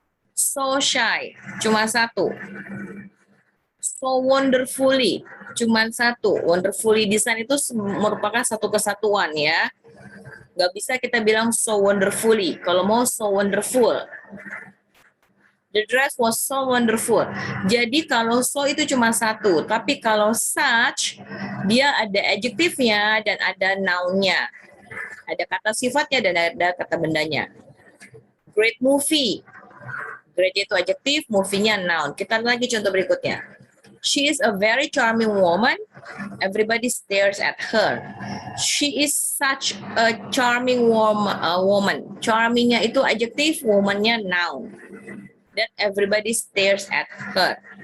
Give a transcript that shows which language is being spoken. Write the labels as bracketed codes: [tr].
[id] So shy, cuma satu. So wonderfully, cuma satu. Wonderfully design itu merupakan satu kesatuan ya. Nggak bisa kita bilang so wonderfully. Kalau mau so wonderful. [en] The dress was so wonderful. [id] Jadi kalau so itu cuma satu. Tapi kalau such, dia ada adjektifnya dan ada noun-nya. Ada kata sifatnya dan ada kata bendanya. Great movie. Great itu adjektif, movie-nya noun. Kita lagi contoh berikutnya. [en] She is a very charming woman. Everybody stares at her. She is such a charming woman. Charming-nya itu adjektif, woman-nya noun. That everybody stares at her.